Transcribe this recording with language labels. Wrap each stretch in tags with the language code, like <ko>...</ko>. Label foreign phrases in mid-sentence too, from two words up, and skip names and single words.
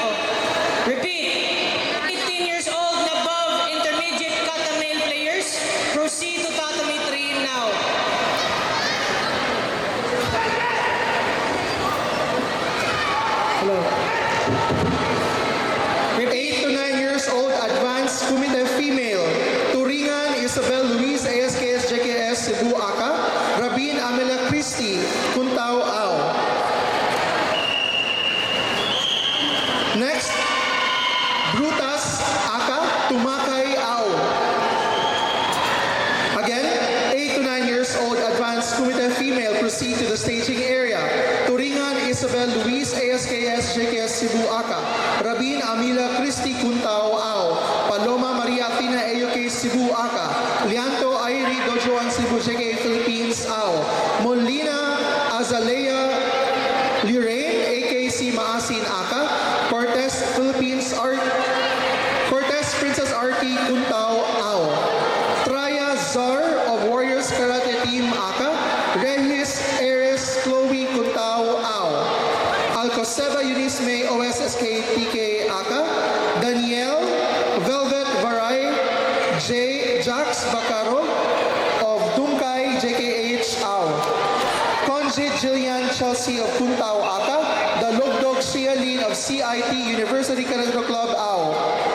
<en>Repeat, 18 years old and above intermediate kata male players, proceed to tatami 3 now. Hello. 8 to 9 years old advanced Kumite female, Turingan Isabel Luis, ASKS JKS Cebu Aka, Rabin Amela Christie, Kuntao Ao. Next, Brutas Aka, Tumakay Ao. Again, 8 to 9 years old advanced Kumite female proceed to the staging area. Turingan Isabel Luis, ASKS JKS Cebu Aka, Rabin Amila Christie, Kuntao Ao, Paloma Maria Athena, AUK Cebu Aka, Lianto Airi, Dojo 1 Cebu JKA Philippines Ao, Molina Azalea Lirain, AKC Maasin Aka, Cortez Princess Arti, Kuntao Ao, Traya Zar of Warriors Karate Team Aka, Regis Eres Chloe, Kuntao Ao, Alcoseba Eunice May, OSSK TK Aka, Danielle Velvet Varay, Jax Bacaro of Dungkay JKH Ao, Conjit Jillian Chelsea of Kuntao Aka, the Lugdog Shia Lin of CIT University Karate Club Ao,</en>